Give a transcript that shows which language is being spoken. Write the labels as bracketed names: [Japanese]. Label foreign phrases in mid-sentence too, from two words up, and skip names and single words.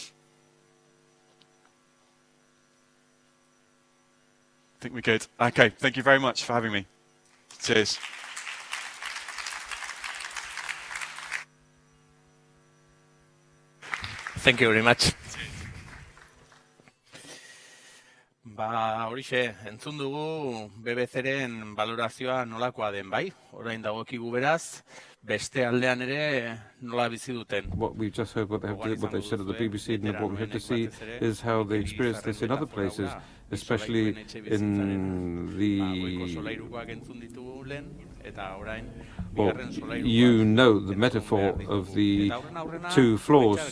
[English] I think we're good. Okay, thank you very much for having me. Cheers. Thank you very much. [Basque] Horixe, entzun dugu BBC-ren balorazioa nolakoa den, bai? Orain dagokigu beraz, beste aldean ere nola bizi duten. [English] What we've just heard, what they've said at the BBC, and what we have to see is how they experience this in other places, especially in the... Well, you know the metaphor of the two floors.